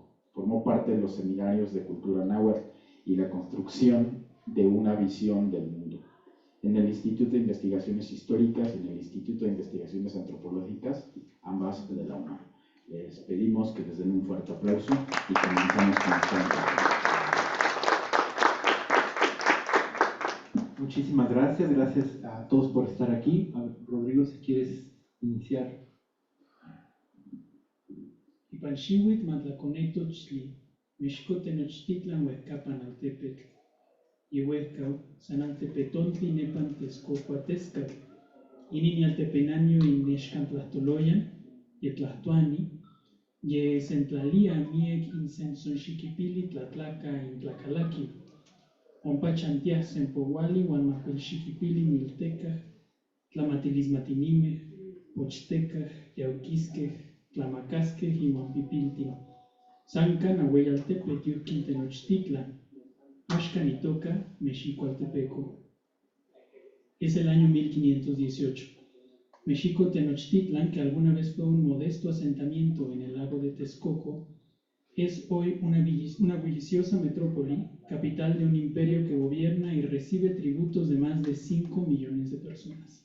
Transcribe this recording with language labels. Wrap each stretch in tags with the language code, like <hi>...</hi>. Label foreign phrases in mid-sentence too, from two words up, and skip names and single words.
<es>Formó parte de los seminarios de cultura náhuatl y la construcción de una visión del mundo en el Instituto de Investigaciones Históricas y en el Instituto de Investigaciones Antropológicas, ambas de la UNAM. Les pedimos que les den un fuerte aplauso y comenzamos con el tema. Muchísimas gracias a todos por estar aquí. A ver, Rodrigo, si quieres iniciar.</es> <nah>Ipalxiuitl matlakonetochtli, Mexiko Tenochtitlan uehcapan altepetl. Yehuehcau, san altepetontli nepan tezcocuatescatl, inin yaltepenanyo innexcantlahtoloyan, yetlahtuani, ye sentlalia miek insensonxiquipili tlatlaca intlacalaqui, ompa chantiaj sempouali uan macuilxiquipili miltecaj, tlamatilismatinimej, pochtecaj, yauquisquej, tlamacasquej iuan pipiltin. Sancan aueyaltepet yuhquin Tenochtitlan, Axcan itoca Mexicoaltepeco.</nah> <es>Es el año 1518. Mexico Tenochtitlan, que alguna vez fue un modesto asentamiento en el lago de Texcoco, es hoy una bulliciosa metrópoli, capital de un imperio que gobierna y recibe tributos de más de 5 millones de personas.</es>